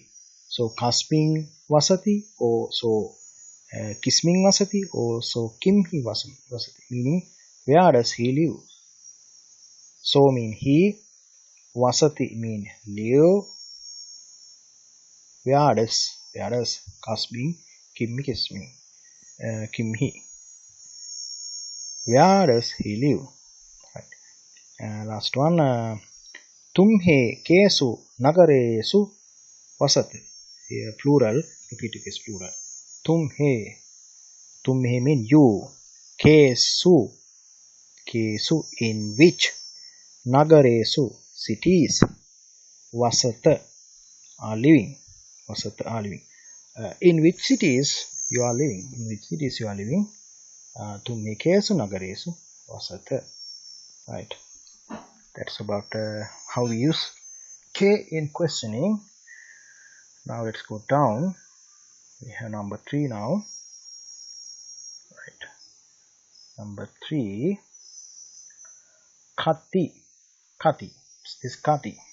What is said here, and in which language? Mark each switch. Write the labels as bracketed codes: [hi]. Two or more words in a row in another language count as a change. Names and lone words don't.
[pi] So kasmin vasati, or so kismin vasati, or so kimhi vasati, [en] meaning where does he live. So mean he. Vasati mean live. Where does [pi] kasmin kimhi kimhi, [en] where does he live. Right. Last one. [pi] Tumhe kesu nagaresu vasat. [en] Here plural, repeated case plural. Tumhe mean you. Kesu in which. Nagaresu cities. Vasat are living. In which cities you are living. [pi] Tumhe kesu nagaresu vasat. [en] Right. That's about how we use K in questioning. Now let's go down. We have number 3 now. Right. Number 3. [pi] Kati. This kati.